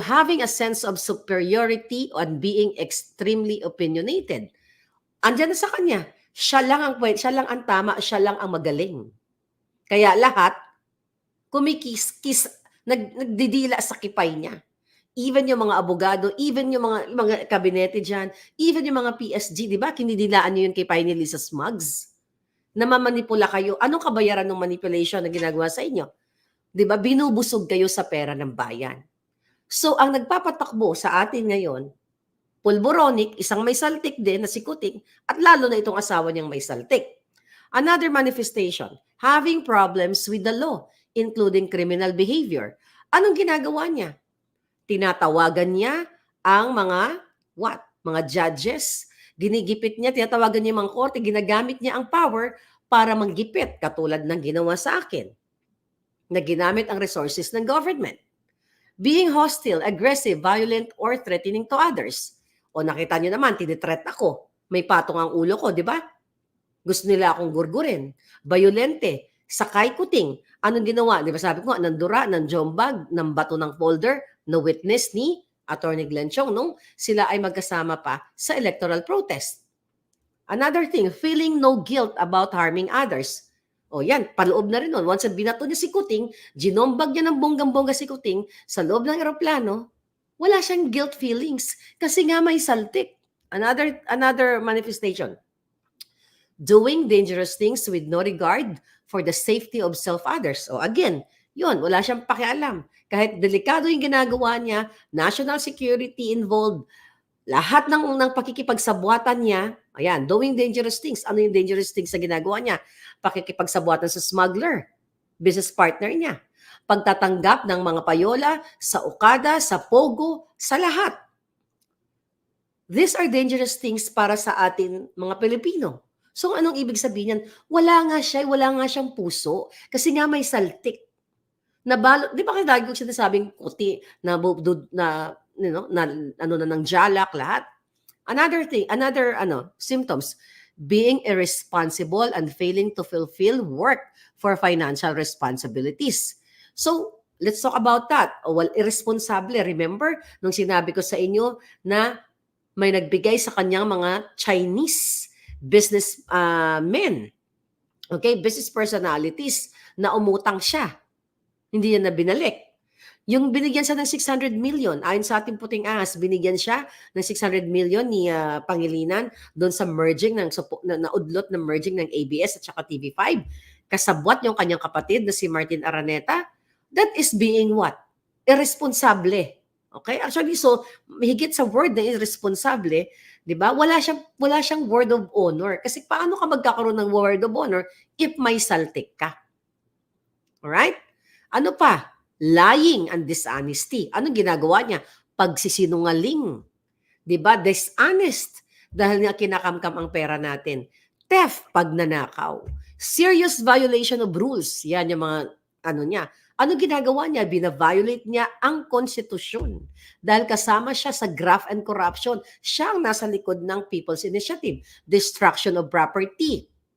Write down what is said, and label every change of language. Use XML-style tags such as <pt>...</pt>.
<en>Having a sense of superiority and being extremely opinionated.</en> <tl>Andiyan na sa kanya. Siya lang ang tama, siya lang ang magaling. Kaya lahat, kumikis-kis, nagdidila sa kipay niya. Even yung mga abogado, even yung mga kabinete dyan, even yung mga PSG, di ba? Kinidilaan niyo yung kipay ni Lisa Smugs. Namamanipula kayo. Anong kabayaran ng manipulation na ginagawa sa inyo? Di ba? Binubusog kayo sa pera ng bayan. So, ang nagpapatakbo sa atin ngayon, pulboronic, isang may saltik din na si Kuting, at lalo na itong asawa niyang may saltik.</tl> <en>Another manifestation, having problems with the law, including criminal behavior.</en> <tl>Anong ginagawa niya? Tinatawagan niya ang mga judges. Ginigipit niya, tinatawagan niya yung mga korte, ginagamit niya ang power para manggipit, katulad ng ginawa sa akin, na ginamit ang resources ng government.</tl> <en>Being hostile, aggressive, violent, or threatening to others.</en> <tl>O nakita niyo naman, tinitreat ako. May patong ang ulo ko, di ba? Gusto nila akong gurgurin. Violente, sakay Kuting. Anong ginawa? Di ba sabi ko, nandura, ng jombag, ng bato ng folder, na witness ni Attorney Glenn Chong nung sila ay magkasama pa sa electoral protest.</tl> <en>Another thing, feeling no guilt about harming others.</en> <tl>O yan, paloob na rin nun. Once binato niya si Kuting, ginombag niya ng bonggang-bongga si Kuting sa loob ng eroplano, wala siyang guilt feelings kasi nga may saltik.</tl> <en>Another manifestation. Doing dangerous things with no regard for the safety of self-others.</en> <tl>O again, yun, wala siyang pakialam. Kahit delikado yung ginagawa niya, national security involved, lahat ng pakikipagsabuatan niya, ayan,</tl> <en>doing dangerous things.</en> <tl>Ano yung dangerous things na ginagawa niya? Pakikipagsabuatan sa smuggler, business partner niya. Pagtatanggap ng mga payola sa Okada, sa Pogo, sa lahat.</tl> <en>These are dangerous things</en> <tl>para sa atin mga Pilipino. So anong ibig sabihin yan? Wala nga siyang puso kasi nga may saltik. Nabalot, di ba kayo lagi ko sinasabing kuti na ng jalak lahat?</tl> <en>Another symptoms, being irresponsible and failing to fulfill work for financial responsibilities. So, let's talk about that. Well, irresponsible. Remember,</en> <tl>nung sinabi ko sa inyo na may nagbigay sa kanyang mga Chinese business men Okay, business personalities na umutang siya. Hindi niya na binalik. Yung binigyan siya ng 600 million, ayon sa ating puting ahas, binigyan siya ng 600 million ni Pangilinan doon sa merging naudlot ng merging ng ABS at saka TV5. Kasabwat yung kanyang kapatid na si Martin Araneta.</tl> <en>That is being what?</en> <tl>Irresponsable. Okay? Actually, so higit sa word na irresponsable, 'di ba? Wala siyang word of honor. Kasi paano ka magkakaroon ng word of honor if may saltik ka? Alright? Ano pa?</tl> <en>Lying and dishonesty.</en> <tl>Anong ginagawa niya? Pagsisinungaling. 'Di ba? Dishonest dahil nga kinakamkam ang pera natin.</tl> <en>Theft, pagnanakaw. Serious violation of rules.</en> <tl>Yan yung mga ano niya. Ano ginagawa niya? Bina-violate niya ang konstitusyon. Dahil kasama siya sa graft and corruption. Siya ang nasa likod ng People's Initiative.</tl> <en>Destruction of property.</en>